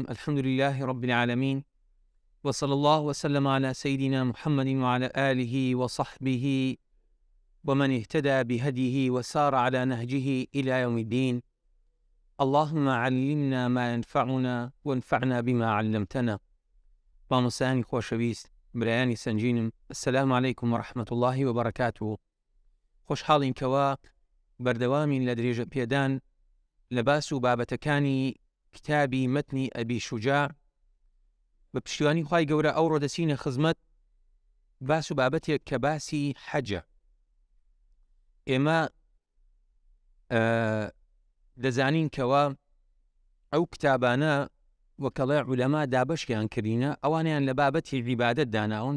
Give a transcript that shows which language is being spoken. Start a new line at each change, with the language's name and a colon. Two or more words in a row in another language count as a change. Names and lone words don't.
Arabic: الحمد لله رب العالمين، وصلى الله وسلم على سيدنا محمد وعلى آله وصحبه ومن اهتدى بهديه وسار على نهجه إلى يوم الدين. اللهم علمنا ما ينفعنا وانفعنا بما علمتنا.
Central Kurdish: مامۆستایانی خۆشەویست، برایانی سەنجینم،
Arabic: السلام عليكم ورحمة الله وبركاته.
Central Kurdish: خۆشحاڵین کەوا بەردەوامین لە درێژە پێدان لە باس و بابەتەکانی کتابی مەتنی ئەبی شوجاع بە پشتیوانی خوای گەورە. ئەوڕۆ دەچینە خزمەت باس و بابەتێک کە باسی حەجە. ئێمە دەزانین کەوا ئەو کتابانە وەکەڵێ عولەما دابەشیان کردینە، ئەوانیان لە بابەتی عیبادەت داناون.